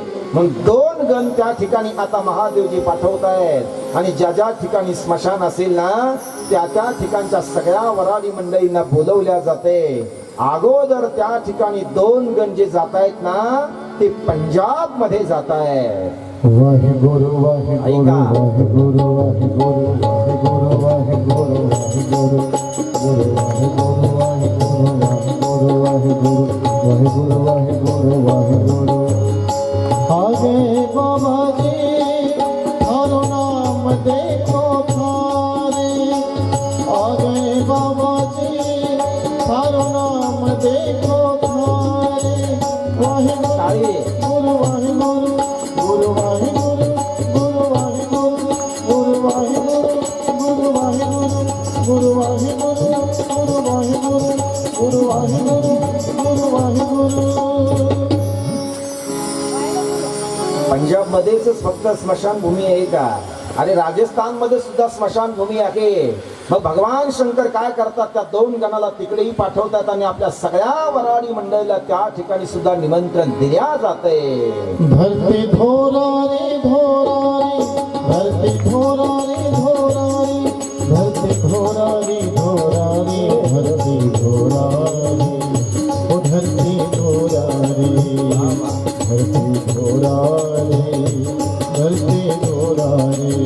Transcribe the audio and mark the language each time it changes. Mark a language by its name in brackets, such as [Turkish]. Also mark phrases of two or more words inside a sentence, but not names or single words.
[Marathi] मग 2 गण त्या ठिकाणी आता महादेवजी पाठवत आहेत आणि ज्या ज्या ठिकाणी स्मशान असेल ना त्या ठिकाणच्या सगळ्या वराडी मंडळींना बोलवल्या जाते. अगोदर त्या ठिकाणी 2 गण जे जात आहेत ना ते पंजाब मध्ये जात आहेत. वाहेगुरु वाहेगुरु वाहेगुरु वाहेगुरु वाहेगुरु वाहेगुरु वाहेगुरु गुरु वाहेगुरु वाहेगुरु वाहेगुरु वाहेगुरु वाहेगुरु वाहेगुरु वाहेगुरु. [Rajasthani] आगे बाबा जी थारो नाम देखो थारे, आगे बाबा जी थारो नाम देखो थारे. [Marathi] वाहेगुरु गुरु वाहेगुरु गुरु वाहेगुरु गुरु वाहेगुरु गुरु वाहेगुरु गुरु वाहेगुरु गुरु वाहेगुरु गुरु वाहेगुरु गुरु वाहेगुरु गुरु वाहेगुरु. पंजाब मध्येच फक्त स्मशानभूमी आहे का? अरे राजस्थान मध्ये सुद्धा स्मशानभूमी आहे. मग भगवान शंकर काय करतात त्या 2 गणाला तिकडेही पाठवतात आणि आपल्या सगळ्या वराडी मंडळीला त्या ठिकाणी सुद्धा निमंत्रण दिल्या जाते. [Rajasthani] धरती धोरा रे धोरा रे धरती धोरा रे धोरा रे धरती धोरा रे धोरा रे धरती धोरा रे ओ धरती धोरा रे धरती धोरा रे धरती धोरा रे.